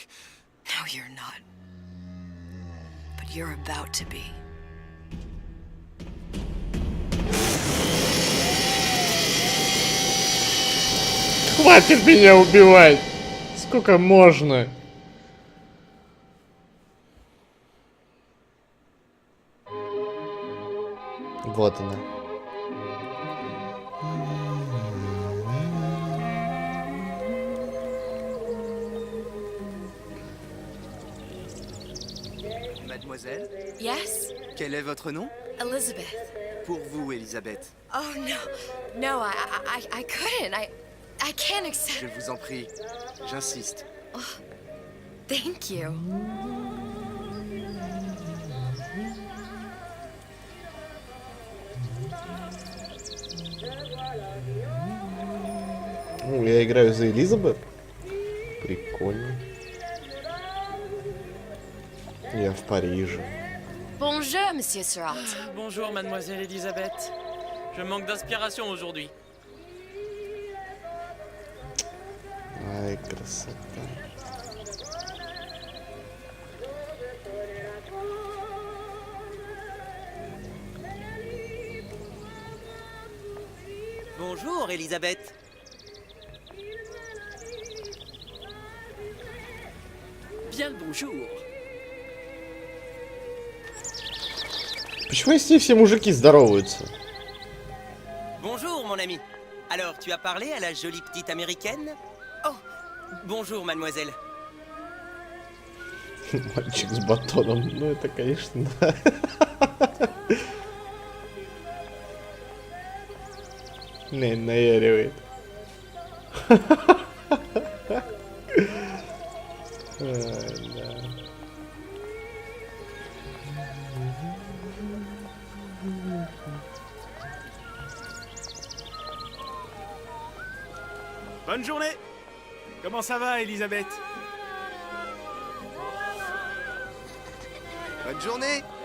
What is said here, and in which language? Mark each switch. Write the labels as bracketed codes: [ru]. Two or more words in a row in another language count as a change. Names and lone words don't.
[en] No, you're not. But you're about to be. [ru] Хватит меня убивать! Сколько можно? Вот она. [fr] Mademoiselle, [en] Yes? [fr] quel est votre nom? Elizabeth. Pour vous, Elisabeth. [en] Oh, no. No, I couldn't. I can't accept. [fr] Je vous en prie. J'insiste. [en] Thank you. [ru] Ну, я играю за Элизабет. Прикольно. Я в Париже. [fr] Bonjour, Monsieur Surratt. Bonjour, mademoiselle Elisabeth. Je manque d'inspiration aujourd'hui. [ru] Ай, красота. [fr] Bonjour, Elisabeth. Bien le bonjour. [ru] Почему с ней все мужики здороваются? [fr] Bonjour, mon ami. Alors, tu as parlé à la jolie petite américaine? Oh, bonjour, mademoiselle. [ru] Мальчик с батоном. Ну, это, конечно, да. Не наяривает. Ай, да. [fr] Bonne journée. Comment ça va, Elisabeth? Bonne journée.